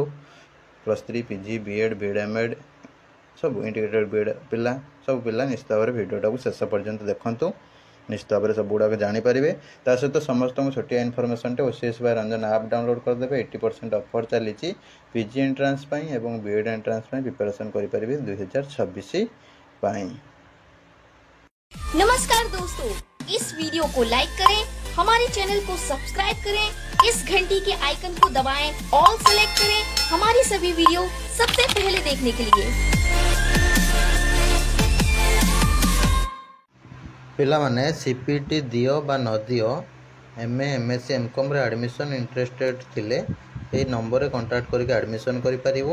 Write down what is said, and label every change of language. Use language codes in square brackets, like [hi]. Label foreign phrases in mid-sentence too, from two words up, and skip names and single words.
[or] +3 PG BEd BEd MAd ସବୁ [en] Integrated BEd [or] ପିଲା ସବୁ ପିଲା ନିଶ୍ଚିତ ଭାବରେ ଭିଡ଼ିଓଟାକୁ ଶେଷ ପର୍ଯ୍ୟନ୍ତ ଦେଖନ୍ତୁ। ନିଶ୍ଚିତ ଭାବରେ ସବୁଗୁଡ଼ାକ ଜାଣିପାରିବେ। ତା ସହିତ ସମସ୍ତଙ୍କୁ ଛୋଟିଆ ଇନଫର୍ମେସନ୍ଟେ OCS ବାଇ ରଞ୍ଜନ [en] app download [or] କରିଦେବେ। 80% ଅଫର୍ ଚାଲିଛି [en] PG entrance [or] ପାଇଁ ଏବଂ [en] BEd entrance [or] ପାଇଁ ପ୍ରିପାରେସନ୍ କରିପାରିବେ 2026 ପାଇଁ। [hi] नमस्कार दोस्तों, इस वीडियो को लाइक करें, हमारे चैनल को सब्सक्राइब करें, इस घंटी के आइकन को दबाएं, [en] all select [hi] करें हमारी सभी वीडियो सबसे पहले देखने के लिए। [or] पिला माने CPT दियो बा न दियो MA MSc MCOM रे [en] admission interested [or] ଥିଲେ ଏ ନମ୍ବର ରେ କଣ୍ଟାକ୍ଟ କରିକି ଏଡମିସନ କରି ପାରିବ।